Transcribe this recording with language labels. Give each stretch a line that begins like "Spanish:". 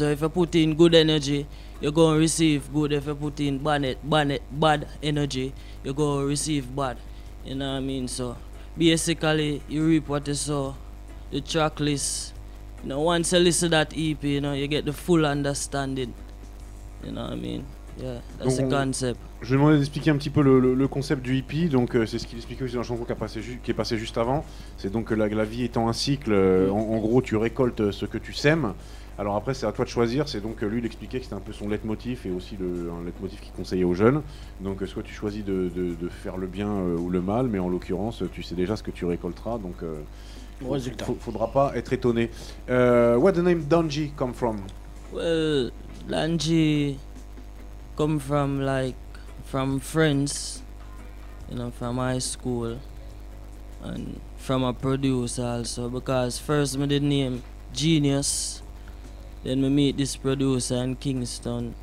English: So if you put in good energy, you're going to receive good. If you put in bad energy, you're going to receive bad. You know what I mean? So basically, you reap what you sow. The track list, you know, once you listen to that EP, you know, you get the full understanding. You know what I mean? Yeah, that's the concept.
French: Je vais demander d'expliquer un petit peu le concept du hippie. Donc c'est ce qu'il expliquait aussi dans la chanson qui est passée juste avant. C'est donc que la vie étant un cycle, en gros tu récoltes ce que tu sèmes. Alors après c'est à toi de choisir. C'est donc lui il expliquait que c'était un peu son leitmotiv et aussi un leitmotiv qu'il conseillait aux jeunes. Donc soit tu choisis de faire le bien ou le mal, mais en l'occurrence tu sais déjà ce que tu récolteras. Donc faudra pas être étonné.
English: Where the name Danji come from? Well, Danji come from friends, you know, from high school, and from a producer also, because first I did name Genius, then we meet this producer in Kingston.